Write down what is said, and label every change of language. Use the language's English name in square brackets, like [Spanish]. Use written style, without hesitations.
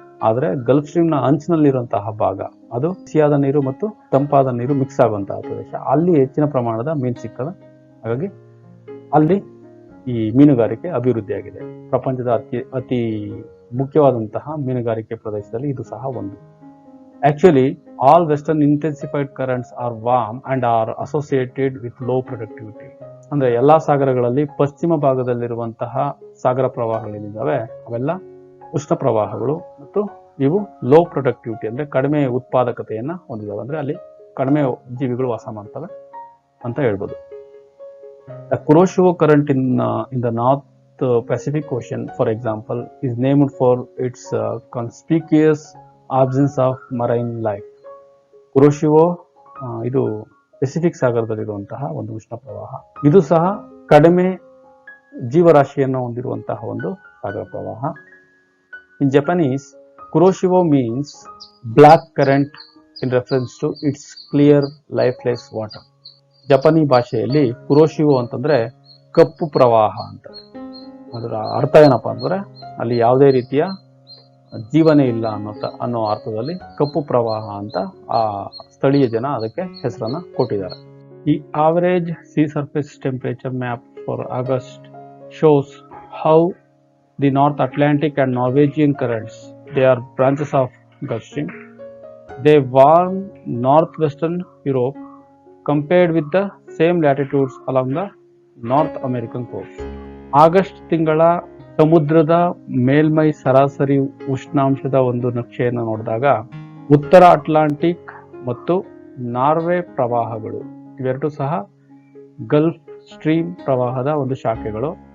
[Kannada] ಆದ್ರೆ Gulf stream ನ ಅಂಚಿನಲ್ಲಿರುವಂತಹ ಭಾಗ ಅದು ಬಿಸಿಯಾದ ನೀರು ಮತ್ತು ತಂಪಾದ ನೀರು ಮಿಕ್ಸ್ ಆಗುವಂತಹ ಪ್ರದೇಶ, ಅಲ್ಲಿ ಹೆಚ್ಚಿನ ಪ್ರಮಾಣದ ಮೀನು ಸಿಗ್ತವೆ. ಹಾಗಾಗಿ ಅಲ್ಲಿ ಈ ಮೀನುಗಾರಿಕೆ ಅಭಿವೃದ್ಧಿಯಾಗಿದೆ. ಪ್ರಪಂಚದ ಅತಿ ಮುಖ್ಯವಾದಂತಹ ಮೀನುಗಾರಿಕೆ ಪ್ರದೇಶದಲ್ಲಿ ಇದು ಸಹ ಒಂದು. [English] Actually, all western intensified currents are warm and are associated with low productivity. [Kannada] ಅಂದ್ರೆ ಎಲ್ಲಾ ಸಾಗರಗಳಲ್ಲಿ ಪಶ್ಚಿಮ ಭಾಗದಲ್ಲಿರುವಂತಹ ಸಾಗರ ಪ್ರವಾಹಗಳೇನಿದ್ದಾವೆ ಅವೆಲ್ಲ ಉಷ್ಣ ಪ್ರವಾಹಗಳು ಮತ್ತು ಇವು [English] low productivity [Kannada] ಅಂದ್ರೆ ಕಡಿಮೆ ಉತ್ಪಾದಕತೆಯನ್ನ ಹೊಂದಿದಾವೆ. ಅಂದ್ರೆ ಅಲ್ಲಿ ಕಡಿಮೆ ಜೀವಿಗಳು ವಾಸ ಮಾಡ್ತವೆ ಅಂತ ಹೇಳ್ಬೋದು. [English] The Kuroshio current in the North Pacific Ocean, for example, is named for its conspicuous absence of marine life. [Kannada] ಕುರೋಶಿವೋ ಇದು ಪೆಸಿಫಿಕ್ ಸಾಗರದಲ್ಲಿರುವಂತಹ ಒಂದು ಉಷ್ಣ ಪ್ರವಾಹ. ಇದು ಸಹ ಕಡಿಮೆ ಜೀವರಾಶಿಯನ್ನು ಹೊಂದಿರುವಂತಹ ಒಂದು ಸಾಗರ ಪ್ರವಾಹ. [English] In Japanese, Kuroshio means black current in reference to its clear, lifeless water. [Kannada] ಜಪಾನಿ ಭಾಷೆಯಲ್ಲಿ ಕುರೋಶಿವೋ ಅಂತಂದ್ರೆ ಕಪ್ಪು ಪ್ರವಾಹ ಅಂತಾರೆ. ಅದರ ಅರ್ಥ ಏನಪ್ಪಾ ಅಂದ್ರೆ ಅಲ್ಲಿ ಯಾವುದೇ ರೀತಿಯ ಜೀವನೇ ಇಲ್ಲ ಅನ್ನೋ ಅರ್ಥದಲ್ಲಿ ಕಪ್ಪು ಪ್ರವಾಹ ಅಂತ ಆ ಸ್ಥಳೀಯ ಜನ ಅದಕ್ಕೆ ಹೆಸರನ್ನ ಕೊಟ್ಟಿದ್ದಾರೆ. [English] ಈ average sea surface temperature map for August shows how the North Atlantic and Norwegian currents, they are branches of Gulf Stream, they warm northwestern Europe compared with the same latitudes along the North American coast. [Kannada] August ತಿಂಗಳ ಸಮುದ್ರದ ಮೇಲ್ಮೈ ಸರಾಸರಿ ಉಷ್ಣಾಂಶದ ಒಂದು ನಕ್ಷೆಯನ್ನು ನೋಡಿದಾಗ ಉತ್ತರ Atlantic ಮತ್ತು Norway ಪ್ರವಾಹಗಳು ಇವೆರಡೂ ಸಹ ಗಲ್ಫ್ ಸ್ಟ್ರೀಮ್ ಪ್ರವಾಹದ ಒಂದು ಶಾಖೆಗಳು.